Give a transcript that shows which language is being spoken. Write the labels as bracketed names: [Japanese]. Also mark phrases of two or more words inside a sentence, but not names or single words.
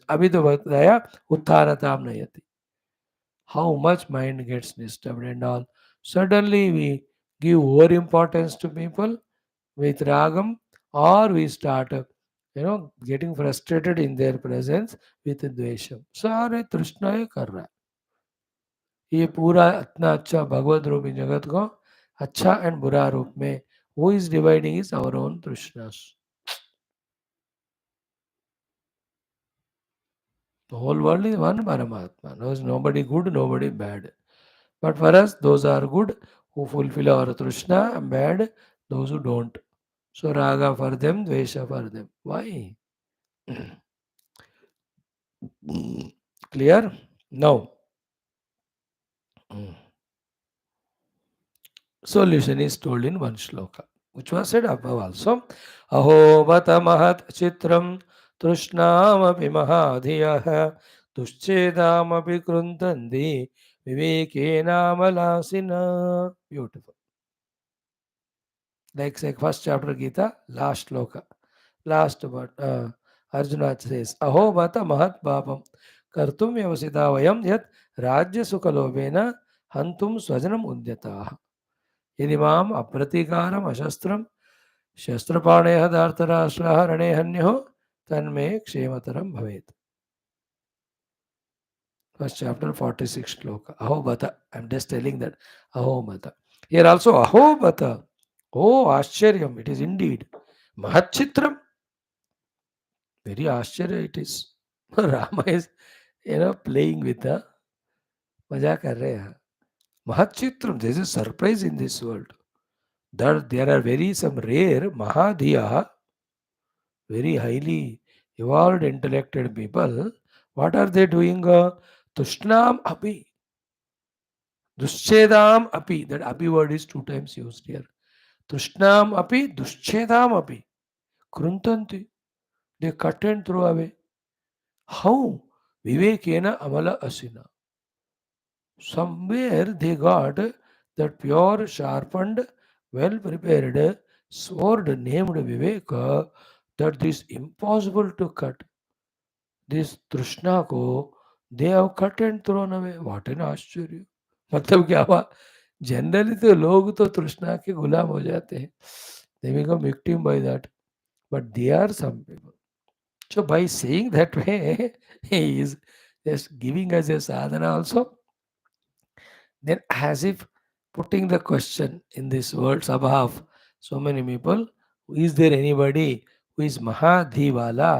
[Sanskrit] अभिदवदय उत्तरतम् नयति. [English] How much mind gets disturbed and all. Suddenly we give over importance to people with ragam, or we start getting frustrated in their presence with dvesham. [Hindi] सारे तृष्णाएं कर रहा है. ये पूरा इतना अच्छा भगवत रूपी जगत को अच्छा एंड बुरा रूप में [English] who is dividing is our own Trishnas. The whole world is one Paramatma. There is nobody good, nobody bad. But for us, those are good who fulfill our Trishna, and bad those who don't. So raga for them, dvesha for them. Why? Clear? Now, solution is told in one shloka, which was said above also. [Sanskrit] अहो बत महत् चित्रं तृष्णामपि महाधियः दुश्छेदामपि कृन्तन्ति विवेकेन Beautiful. [English] Like first chapter Gita, last shloka. Last but Arjuna says, [Sanskrit] अहो बत महत् पापं कर्तुं व्यवसिता वयम् यद् राज्यसुखलोभेन हन्तुं स्वजनम् उद्यताः. यदिमाम अप्रतीकारम अशस्त्रम शस्त्रपाणे धार्तराष्ट्रः रणे हन्यो तन्मे क्षेमतरम भवेत. [English] First chapter 46 shloka. [Sanskrit] अहो बत. [English] I'm just telling that. [Sanskrit] अहो बत. [English] Here also [Sanskrit] अहो बत. Oh Ascharyam. [English] It is indeed. Mahachitram. Very Ascharya it is. Rama is, playing with the [Hindi] मजा कर रहे हैं. [Sanskrit] Mahachitram. [English] There is a surprise in this world. There are very some rare Mahadhiya, very highly evolved, intellected people. What are they doing? [Sanskrit] तृष्णाम् अपि. दुश्छेदम् अपि. [English] That api word is 2 times used here. [Sanskrit] तृष्णाम् अपि, दुश्छेदम् अपि. Kruntanti. [English] They cut and throw away. [Sanskrit] How? विवेकेन अमल असिना. [English] Somewhere they got that pure, sharpened, well prepared sword named Viveka, that is impossible to cut. This Trishna को they have cut and thrown away. What an [Hindi] आश्चर्य. मतलब क्या हुआ? जनरली तो लोग तो तृष्णा के गुलाम हो जाते हैं. [English] They become victim by that. But there are some people. So by saying that way, he is just giving us a sadhana also. Then as if putting the question in this world sabha of so many people, is there anybody who is Mahadhiwala?